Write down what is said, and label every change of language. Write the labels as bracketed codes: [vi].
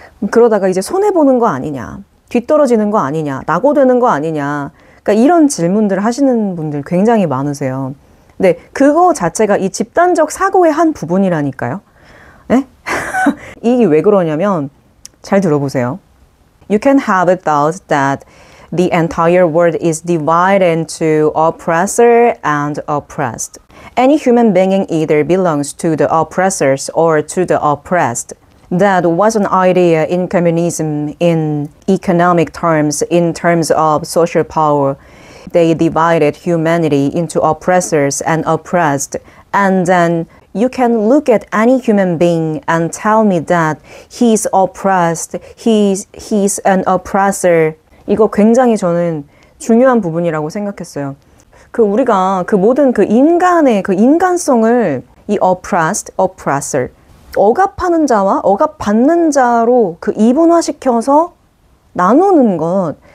[ko] 그러다가 이제 손해보는 거 아니냐? 뒤떨어지는 거 아니냐? 낙오되는 거 아니냐? 그러니까 이런 질문들을 하시는 분들 굉장히 많으세요. 근데 그거 자체가 이 집단적 사고의 한 부분이라니까요. 네? 이게 왜 그러냐면 잘 들어보세요. [en] You can have a thought that the entire world is divided into oppressor and oppressed. Any human being either belongs to the oppressors or to the oppressed. That was an idea in communism in economic terms, in terms of social power. They divided humanity into oppressors and oppressed. And then you can look at any human being and tell me that he's oppressed, he's an oppressor. [ko] 이거 굉장히 저는 중요한 부분이라고 생각했어요. 우리가 모든 인간의 인간성을 이 oppressed, oppressor, 억압하는 자와 억압받는 자로 이분화시켜서 나누는 것.